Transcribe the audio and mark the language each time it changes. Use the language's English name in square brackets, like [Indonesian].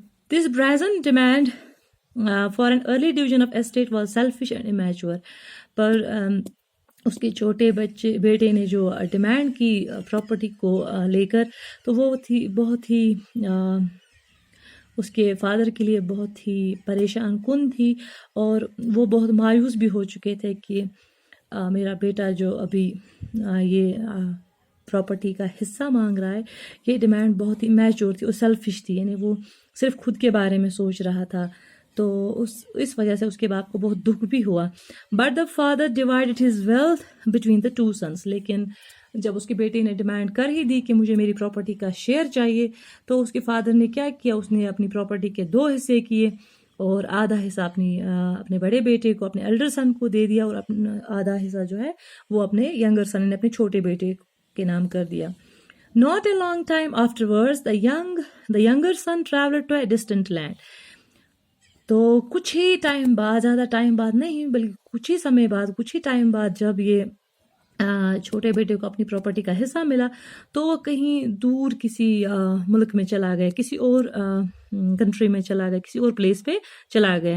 [English] This brazen demand for an early division of estate was selfish and immature. [Urdu] پر اس کے چھوٹے بیٹے نے جو ڈیمانڈ کی پراپرٹی کو لے کر، تو وہ تھی بہت ہی اس کے فادر کے لیے بہت ہی پریشان کن تھی، اور وہ بہت مایوس بھی ہو چکے تھے کہ میرا بیٹا جو ابھی یہ پراپرٹی کا حصہ مانگ رہا ہے، یہ ڈیمانڈ بہت ہی میچور تھی اور سیلفش تھی. یعنی وہ صرف خود کے بارے میں سوچ رہا تھا. تو اس وجہ سے اس کے باپ کو بہت دکھ بھی ہوا. [English] But the father divided his wealth between the 2 sons. [Urdu] لیکن جب اس کے بیٹے نے ڈیمانڈ کر ہی دی کہ مجھے میری پراپرٹی کا شیئر چاہیے، تو اس کے فادر نے کیا کیا، اس نے اپنی پراپرٹی کے 2 حصے کیے، اور آدھا حصہ اپنے بڑے بیٹے کو، اپنے ایلڈر سن کو دے دیا، اور اپنا آدھا حصہ جو ہے وہ اپنے ینگر سن نے، اپنے چھوٹے بیٹے کے نام کر دیا. [English] Not a long time afterwards, the younger son traveled to a distant land. [Urdu] تو کچھ ہی ٹائم بعد، زیادہ ٹائم بعد نہیں بلکہ کچھ ہی سمے بعد، کچھ ہی ٹائم بعد، جب یہ چھوٹے بیٹے کو اپنی پراپرٹی کا حصہ ملا، تو وہ کہیں دور کسی ملک میں چلا گیا، کسی اور کنٹری میں چلا گیا، کسی اور پلیس پہ چلا گیا.